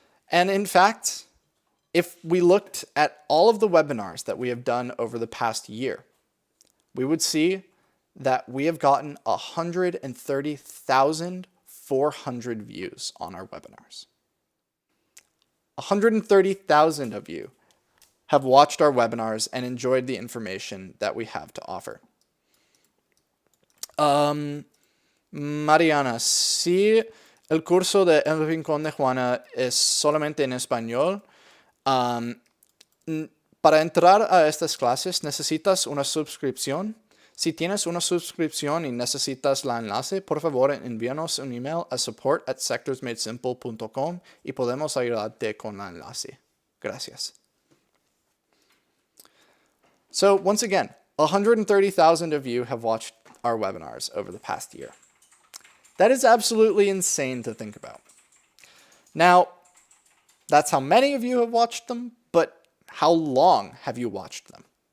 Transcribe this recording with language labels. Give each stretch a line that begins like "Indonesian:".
English: And in fact, if we looked at all of the webinars that we have done over the past year, we would see that we have gotten 130,400 views on our webinars. 130,000 of you have watched our webinars and enjoyed the information that we have to offer.
Spanish: Mariana, si el curso de El Rincón de Juana es solamente en español, para entrar a estas clases necesitas una suscripción. Si tienes una suscripción y necesitas la enlace, por favor envíanos un email a support@sectorsmadesimple.com y podemos ayudarte con la enlace. Gracias.
English: So once again, 130,000 of you have watched our webinars over the past year. That is absolutely insane to think about. Now, that's how many of you have watched them, but how long have you watched them?